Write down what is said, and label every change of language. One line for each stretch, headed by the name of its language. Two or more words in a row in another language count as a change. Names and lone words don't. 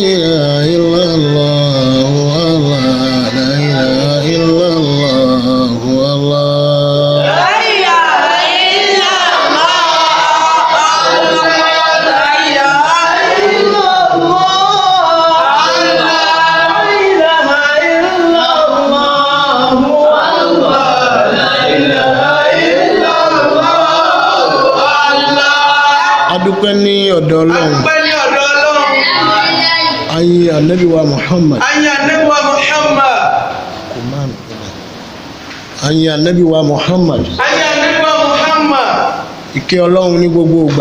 Arabic: إله إلا الله والله لا إله إلا الله والله لا إله إلا الله لا إله إلا الله لا إله إلا الله والله لا إله إلا الله.
Yoruba: Adúpẹ́ ní ọ̀dọ̀ Ọlọ́run. Ayé Ànábì wa Muhammad. Ayé Ànábì wa Muhammad. Ayé Ànábì wa Muhammad. Ayé Ànábì wa Muhammad. Ìkẹ́ Ọlọ́run ní gbogbo ìgbà.